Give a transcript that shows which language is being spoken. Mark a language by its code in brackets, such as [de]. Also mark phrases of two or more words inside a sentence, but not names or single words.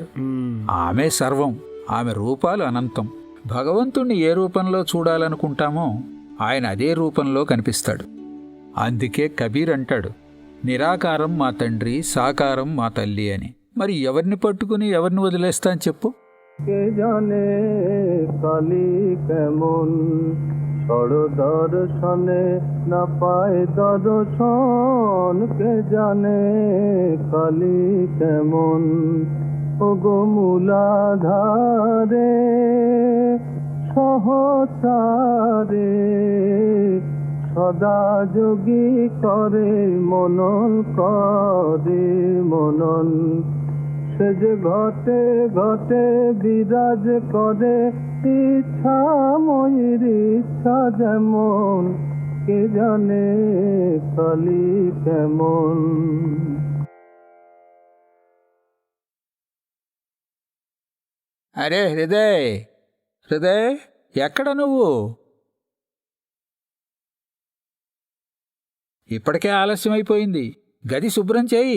[te] ఆమె సర్వం, ఆమె రూపాలు అనంతం. భగవంతుణ్ణి ఏ రూపంలో చూడాలనుకుంటామో ఆయన అదే రూపంలో కనిపిస్తాడు. అందుకే కబీర్ అంటాడు, నిరాకారం మా తండ్రి, సాకారం మా తల్లి అని. మరి ఎవరిని పట్టుకుని ఎవరిని వదిలేస్తాను చెప్పు? [bn] কে জানে কালী কেমন, ছড় দর্শনে না পায় দর্শন। কে জানে কালী কেমন, ওগো মূলাধারে সহচারে সদা যোগী করে মনন, করে মনন। সে যে ঘটে ঘটে বিরাজ করে ইচ্ছা ময়ূর ইচ্ছা যেমন। কে জানে কালী কেমন। [te] అరే హృదయ్, హృదయ్, ఎక్కడ నువ్వు? ఇప్పటికే ఆలస్యం అయిపోయింది. గది శుభ్రం చేయి.